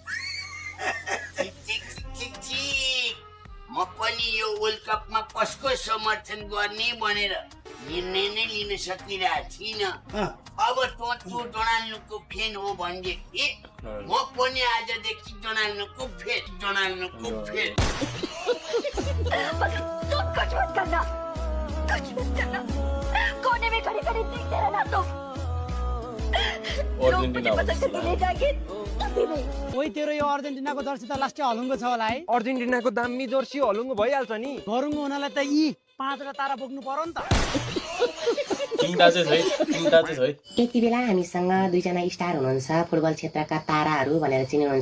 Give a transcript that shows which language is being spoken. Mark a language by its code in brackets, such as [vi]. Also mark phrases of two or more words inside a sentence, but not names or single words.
[ne] म पनि यो वर्ल्ड कपमा कसको समर्थन गर्ने भनेर निर्णय नै लिन सकिरहेको थिइनँ। अब तँ डोनाल्डोको फ्यान हो भनेदेखि म पनि आजदेखि डोनाल्डोको फ्यान। [hi] कोने में खड़ी खड़ी देखते रहना तुम। [ne] ओइ तेरो यो अर्जेन्टिनाको जर्सी त लास्टै हलुङ्गो छ होला है। अर्जेन्टिनाको दामी जर्सी हलुङ्गो भइहाल्छ नि। हलुङ्गो हुनलाई त यी 5वटा तारा बोक्नु पर्यो नि त। यति बेला हामीसँग दुईजना स्टार हुनुहुन्छ, फुटबल क्षेत्रका ताराहरू भनेर चिन्नुहुन्छ।